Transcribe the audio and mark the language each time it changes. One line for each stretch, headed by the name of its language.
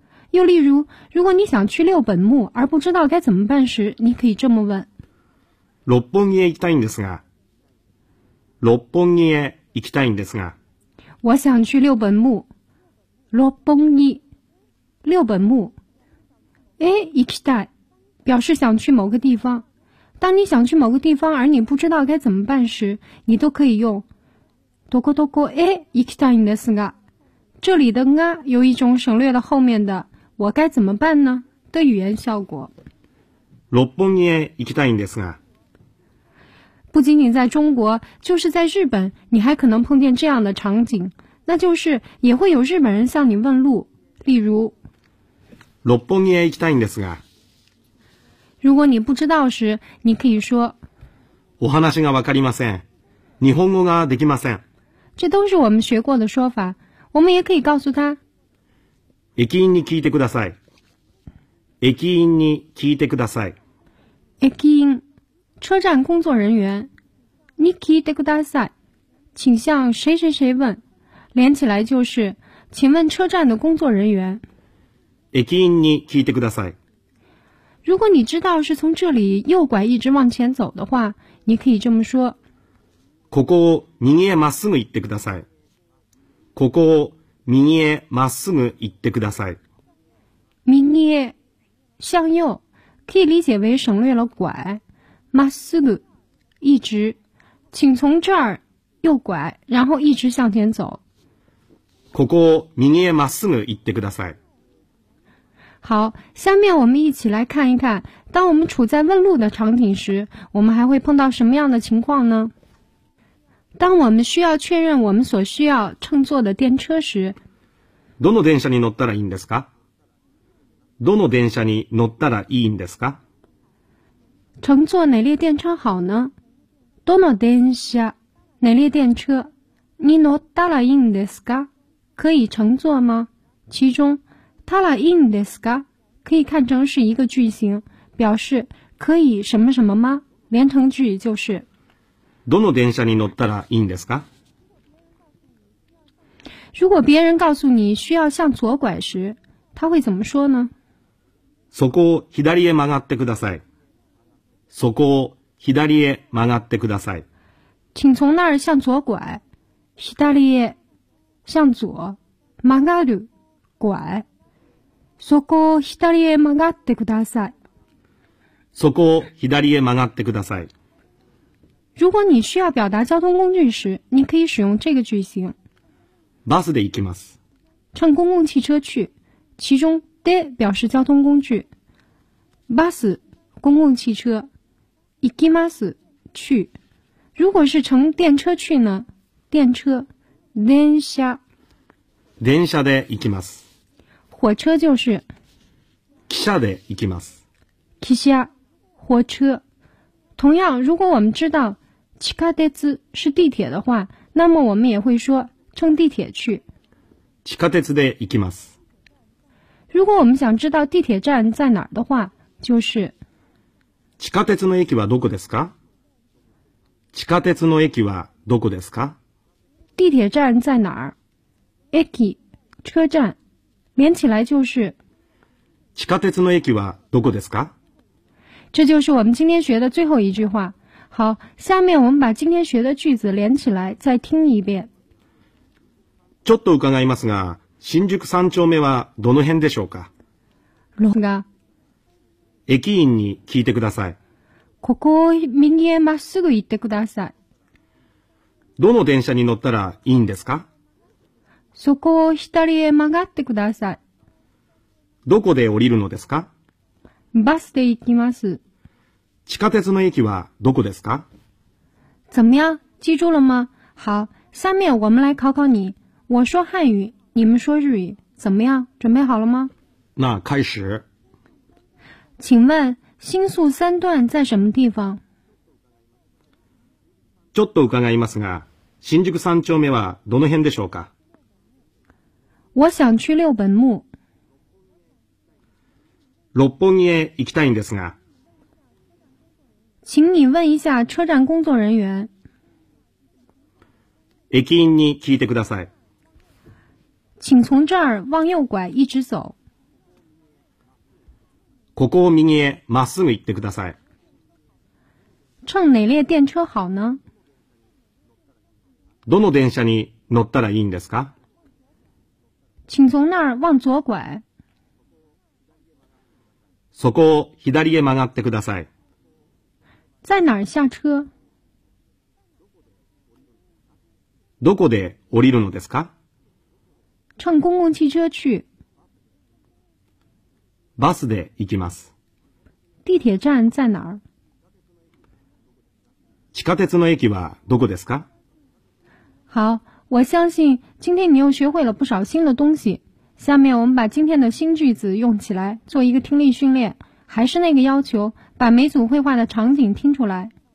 Chinese: 又例如，如果你想去六本木而不知道该怎么办时，你可以这么问：
Japanese: 六本木へ行きたいんですが。六本木へ行きたいんですが。
Chinese: 我想去六本木。六本木，六本木。
Japanese: え、行きたい，
Chinese: 表示想去某个地方。当你想去某个地方而你不知道该怎么办时，你都可以用
Japanese: どこどこへ行きたいんですが。
Chinese: 这里的が有一种省略了后面的。我该怎么办呢？的语言效果。
Japanese: 六本木へ行きたいんですが。
Chinese: 不仅仅在中国，就是在日本，你还可能碰见这样的场景，那就是也会有日本人向你问路，例如。
Japanese: 六本木へ行きたいんですが。
Chinese: 如果你不知道时，你可以说。
Japanese: お話がわかりません。日本語ができません。
Chinese: 这都是我们学过的说法，我们也可以告诉他。
Japanese: 駅員に聞いてください。駅員に聞いてください。駅員、
Chinese: 車站工作人員
Japanese: に聞いてください。
Chinese: 请向谁谁谁问。连起来就是、请问车站的工作人员。
Japanese: 駅員に聞いてください。
Chinese: 如果你知道是从这里右拐一直往前走的话、你可以这么说。
Japanese: ここを右へまっすぐ行ってください。ここを右へまっすぐ行ってください。
Chinese: 右へ、向右、可以理解为省略了拐。まっすぐ、一直、请从这儿右拐、然后一直向前走。
Japanese: ここを右へまっすぐ行ってください。
Chinese: 好、下面我们一起来看一看、当我们处在问路的场景时、我们还会碰到什么样的情况呢？当我们需要确认我们所需要乘坐的电车时，
Japanese: どの電車に乗ったらいいんですか？どの電車に乗ったらいいんですか？
Chinese: 乘坐哪列电车好呢？
Japanese: どの電車、
Chinese: 哪列电车
Japanese: に乗ったらいいんですか？
Chinese: 可以乘坐吗？其中，たらいいんですか？可以看成是一个句型，表示可以什么什么吗？连成句就是。
Japanese: どの電車に乗ったらいいんですか？
Chinese: 如果别人告诉你需要向左拐时、他会怎么说呢？
Japanese: そこを左へ曲がってください。そこを左へ曲がってください。
Chinese: 请从那儿向左拐。左へ、向左。曲がる、拐。
Japanese: そこを左へ曲がってください。そこを左へ曲がってください。
Chinese: 如果你需要表达交通工具时，你可以使用这个句型。
Japanese: バスで行きます。
Chinese: 乘公共汽车去，其中で表示交通工具。バス，公共汽车。行きます，去。如果是乘电车去呢？电车，電車。
Japanese: 電車で行きます。
Chinese: 火车就是。
Japanese: 汽車で行きます。
Chinese: 汽車，火车。同样，如果我们知道地下鉄是地铁的话，那么我们也会说乘地铁去。
Japanese: 地下鉄で行きます。
Chinese: 如果我们想知道地铁站在哪儿的话，就是。
Japanese: 地下鉄の駅はどこですか？地下鉄の駅はどこですか？
Chinese: 地铁站在哪儿？駅，车站，连起来就是。
Japanese: 地下鉄の駅はどこですか？
Chinese: 这就是我们今天学的最后一句话。好，下面我们把今天学的句子连起来再听一遍。
Japanese: ちょっと伺いますが、新宿三丁目はどの辺でしょうか？駅員に聞いてください。ここを右へまっすぐ行ってください。どの電車に乗ったらいいんですか？そこを左へ曲がってください。どこで降りるのですか？バスで行きます。地下鉄の駅はどこですか？
Chinese: 怎么样？记住了吗？好，下面我们来考考你。我说汉语，你们说日语，怎么样？准备好了吗？那开始。请问新宿三段在什么地方？
Japanese: ちょっと伺いますが、新宿三丁目はどの辺でしょうか？
Chinese: 我想去六本木。
Japanese: 六本木へ行きたいんですが。
Chinese: 请你问一下车站工作人员。
Japanese: 駅員に聞いてください。
Chinese: 请从这儿往右拐一直走。
Japanese: ここを右へまっすぐ行ってください。
Chinese: 乘哪列电车好呢？
Japanese: どの電車に乗ったらいいんですか？
Chinese: 请从那儿往左拐。
Japanese: そこを左へ曲がってください。
Chinese: 在哪儿下车？
Japanese: どこで降りるのですか？
Chinese: 乘公共汽车去。
Japanese: バスで行きます。
Chinese: 地铁站在哪儿？
Japanese: 地下鉄の駅はどこですか？
Chinese: 好，我相信今天你又学会了不少新的东西。下面我们把今天的新句子用起来，做一个听力训练。还是那个要求，把每组绘画的场景听出来。